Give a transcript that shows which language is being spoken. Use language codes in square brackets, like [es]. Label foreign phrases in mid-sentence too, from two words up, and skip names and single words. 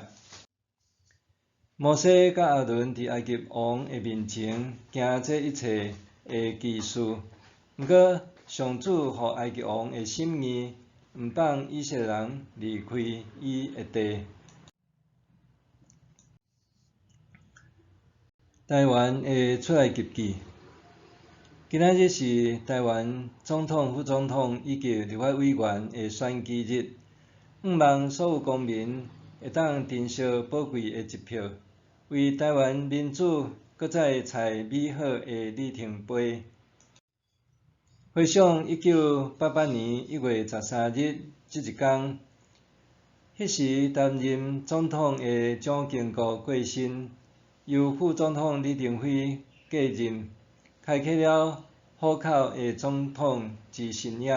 [nan] 摩西甲亚伦伫埃及王的面前行这一切的奇事，毋过上主予埃及王的心意，毋放以色列人离开伊的地。台湾的出埃及记，今仔日是台湾总统、副总统以及立法委员的选举日，望所有公民会当珍惜宝贵的一票，为台湾民主搁再采美好的里程碑。回想1988年1月13日这一天，迄时担任总统的蒋经国过身，由副总统李登辉继任，开启了虎口的总统之生涯。